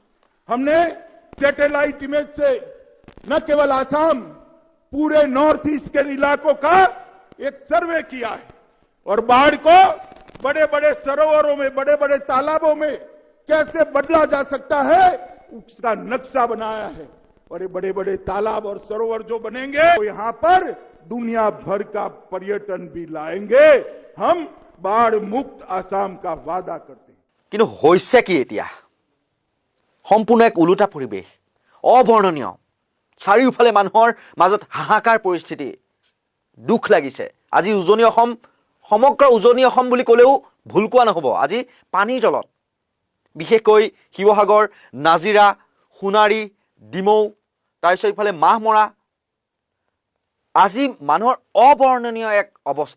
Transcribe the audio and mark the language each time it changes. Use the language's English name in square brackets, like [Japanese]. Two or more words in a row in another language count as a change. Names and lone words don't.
[Hindi] हमने सैटेलाइट इमेज से न केवल आसाम, पूरे नॉर्थ ईस्ट के इलाकों का एक सर्वे किया है और बाढ़ को बड़े बड़े सरोवरों में, बड़े बड़े तालाबों में कैसे बदला जा सकता है उसका नक्शा बनाया है। और ये बड़े बड़े तालाब और सरोवर जो बनेंगे तो यहां पर दुनिया भर का पर्यटन भी लाएंगे। हम बाढ़ मुक्त आसाम का वादा करते हैं। [Assamese] কিন্তু হৈছে কি এতিয়া? সম্পূৰ্ণ এক ওলোটা পৰিৱেশ, অবৰ্ণনীয়। চাৰিওফালে মানুহৰ মাজত হাহাকাৰ পৰিস্থিতি, দুখ লাগিছে। আজি উজনি অসম সমগ্ৰ উজনি অসম বুলি ক'লেও ভুল কোৱা নহ'ব। আজি পানীৰ তলত, বিশেষকৈ শিৱসাগৰ, নাজিৰা, সোণাৰী, ডিমৌ, তাৰপিছত ইফালে মাহমৰা, আজি মানুহৰ অবৰ্ণনীয় এক অৱস্থা।